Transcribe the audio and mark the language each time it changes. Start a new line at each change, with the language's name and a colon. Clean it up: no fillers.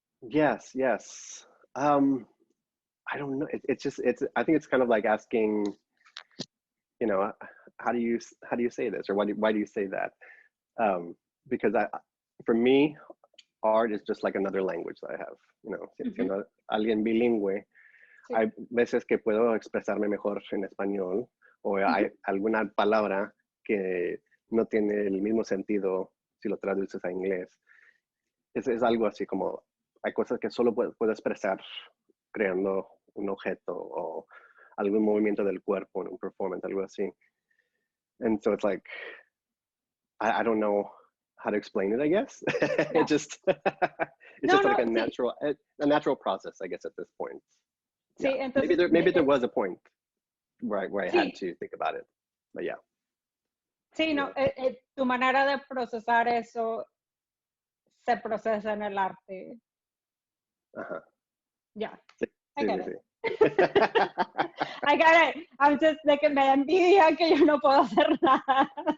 English: Yes, yes. I don't know. I think it's kind of like asking, you know, how do you say this, or why do you say that? Because for me, art is just like another language that I have. You know,
Spanish: siendo alguien bilingüe, hay veces que puedo expresarme mejor en español, o hay alguna palabra que no tiene el mismo sentido si lo traduces a inglés. Es algo así como, hay cosas que solo puedo expresar creando un objeto o algún movimiento del cuerpo en un performance, algo así.
English: And so it's like, I don't know how to explain it, I guess. It's just like a natural process, I guess, at this point.
Spanish: Sí,
English: Yeah.
Spanish: entonces,
English: Maybe there was a point where I had to think about it, but yeah.
Spanish: Sí, no, tu manera de procesar eso se procesa en el arte.
English: Yeah, I get it. I get it. I'm just like,
Spanish: me da envidia que yo no puedo hacer nada.